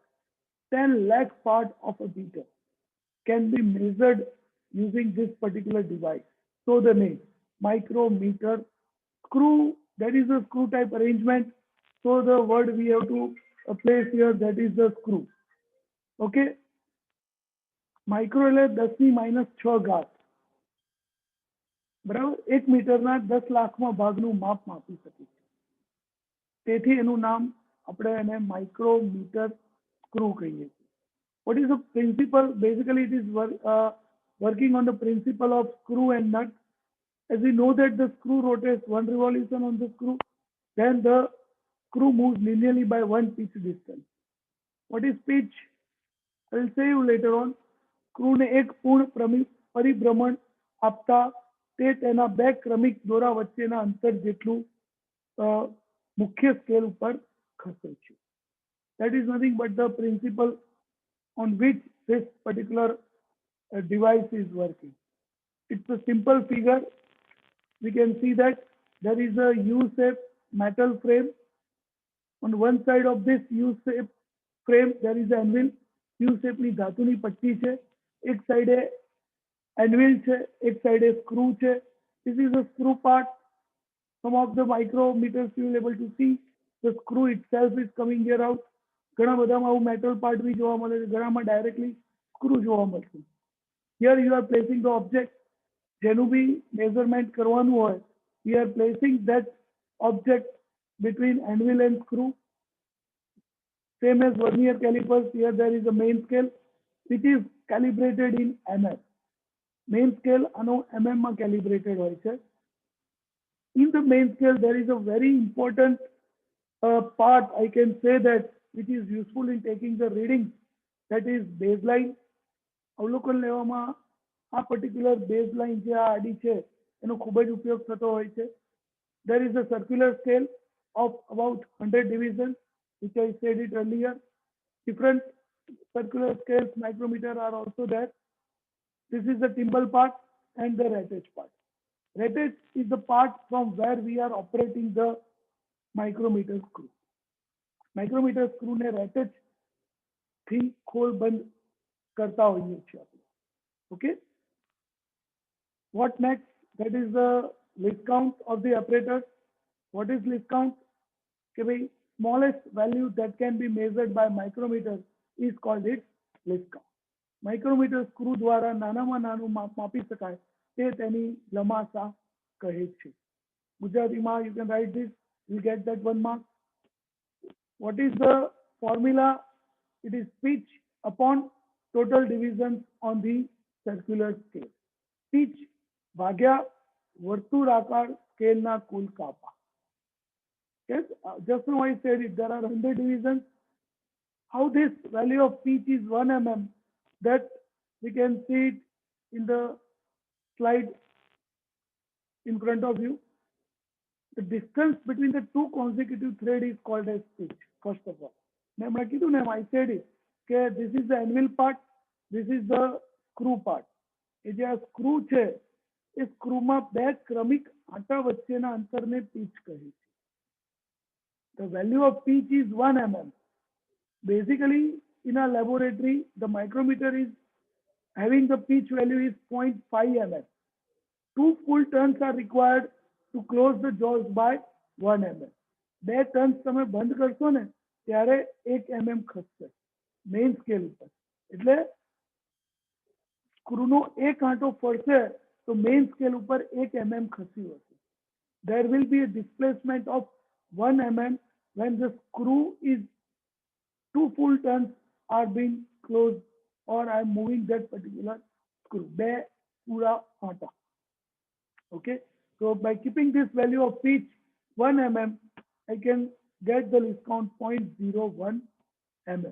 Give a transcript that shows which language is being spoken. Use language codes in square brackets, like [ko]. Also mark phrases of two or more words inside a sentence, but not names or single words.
[en] 10 lakh part of a meter can be measured using this particular device. So the name, micrometer screw, that is a screw type arrangement. So the word we have to place here, that is the screw. [gu] Okay. Micro એટલે 10⁻6 ઘાત. બરાબર. 1 મીટરના 10 લાખમાં ભાગનું માપ માપી શકે છે. તેથી એનું નામ આપણે એને માઇક્રોમીટર સ્ક્રૂ કહીએ છીએ. [en] What is the principle? Basically, it is working on the principle of screw and nut. As we know that the screw rotates 1 revolution on the screw, then the screw moves linearly by 1 pitch distance. What is pitch? I will say you later on. [gu] Screw ને એક પૂર્ણ પરિભ્રમણ આપતા તે તેના બે ક્રમિક દોરા વચ્ચેના અંતર જેટલું મુખ્ય સ્કેલ ઉપર ખસે છે. [en] That is nothing but the principle on which this particular device is working. It's a simple figure. We can see that there is a U-shaped metal frame. On one side of this U-shaped frame, there is an anvil. [gu] U-shape ની ધાતુની પટ્ટી છે. એક સાઈડે anvil છે, એક સાઈડે screw છે. [en] This is a screw part. Some of the micrometers you will able to see the screw itself is coming here out. [gu] ઘણા બધામાં આવું [en] metal part [gu] બી જોવા મળે છે, ઘણામાં ડાયરેક્ટલી સ્ક્રૂ જોવા મળશે. [en] Here you are placing the object. [gu] જેનું બી મેઝરમેન્ટ કરવાનું હોય, [en] we are placing that object between anvil and screw. Same as vernier calipers, here there is a main scale which is calibrated in mm. Main scale [gu] આનો mm માં calibrated હોય છે. [en] In the main scale there is a very important part, I can say that, which is useful in taking the readings, that is baseline. [gu] અવલોકન લેવામાં આ [en] particular baseline [gu] જે આ આડી છે એનો ખૂબ જ ઉપયોગ થતો હોય છે. [en] There is a circular scale of about 100 divisions, which I said it earlier. Different circular scales, micrometer are also there. This is the timbal part and the rattach part. Rattach is the part from where we are operating the micrometer screw. Micrometer screw [gu] ने rattach થી ખોલ બંધ કરતા હોઈએ છીએ આપણે. [en] Okay. What next? That is the list count of the apparatus. What is list count? Okay, bhai, smallest value that can be measured by micrometer is called its list count. [gu] Micrometer screw દ્વારા નાનામાં નાનું માપ માપી શકાય તે તેની લંબાસા કહે છે. [en] ગુજરાતીમાં you can write this, you get that 1 mark. What is the formula? It is pitch upon total divisions on the circular scale. [gu] Pitch ભાગ્યા વર્તુળાકાર સ્કેલના કુલ કાપા. [en] Yes, just now I said it, there are 100 divisions. How this value of pitch is 1 mm, that we can see it in the slide in front of you. The distance between the two consecutive threads is called as pitch, first of all. I said it, okay, this is the anvil part, this is the screw part. [gu] એ જે આ સ્ક્રૂ છે એ સ્ક્રૂમાં બે ક્રમિક આંટા વચ્ચેના અંતરને પીચ કહે છે. [en] The value of pitch is 1 mm. Basically, in a laboratory, the micrometer is having the pitch value is 0.5 mm. 2 full turns are required to close the jaws by 1 mm. [gu] 2 turns તમે બંધ કરશો ને ત્યારે 1 mm ખસશે [en] main scale [gu] ઉપર. એટલે સ્ક્રૂનો એક આંટો ફરશે તો [en] main scale [gu] ઉપર 1 mm ખસ્યું હશે. [en] There will be a displacement of 1 mm when the screw is 2 full turns are being closed, or I am moving that particular screw. [gu] બે પૂરા આંટા. [en] Okay, so by keeping this value of pitch 1 mm, I can get the list count 0.01 mm.